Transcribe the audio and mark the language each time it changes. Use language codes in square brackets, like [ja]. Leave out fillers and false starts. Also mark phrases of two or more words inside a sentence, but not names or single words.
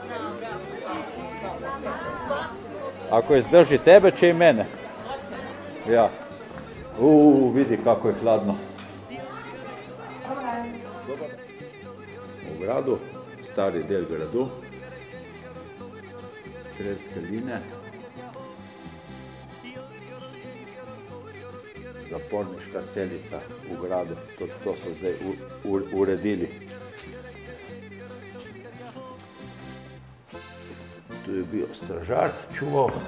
[hr] Ako izdrži tebe, će i mene. Ja. Vidi kako je hladno. U gradu, stari del gradu. [sl] Strelske line. Zaporniška celica u gradu, to so zdaj uredili. [hr] Tu je bio stražar, čuval.